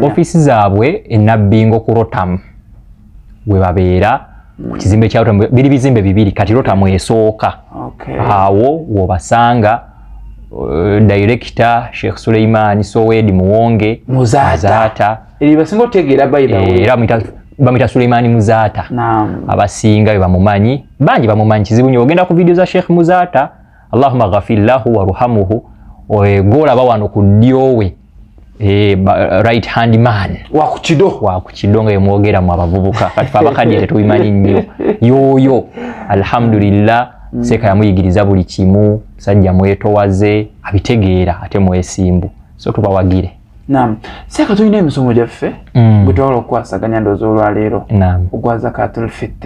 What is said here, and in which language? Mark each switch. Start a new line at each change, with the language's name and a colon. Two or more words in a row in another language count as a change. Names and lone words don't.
Ganda: Office zaabwe enabbingo ku Rotam we babeera ku kizimbe kya Rotam biri bizimbe bibiri kati Rotam esooka. Okay. Awo wobasanga director Sheikh Suleiman Sowedi Muwonge Muzata. Eri basinga otegeera
English: by the way.
Ganda: Era bamita Suleiman Muzata. Naam. Abasinga be bamumanyi. Bangi bamumanyi kizibu nnyo ogenda ku video za Sheikh Muzata.
Arabic: اللهم اغفر له وارحمه.
Ganda: Gola bawano ku ddyowe.
English: Right hand man.
Ganda: Wakukido nga yemwogera mu abavubuka. Kati abakadde tetubimanyi nnyo. Yoyo. Alhamdulillah. Seka yamuyigiriza buli kimu sajja mwetowaze abitegeera ate mwesimbu. So tubawagire. Naam. Seka tulina emisomo gyaffe bwe twala okwasaganya ndowooza olwaleero ogwa Zakatul-Fitri.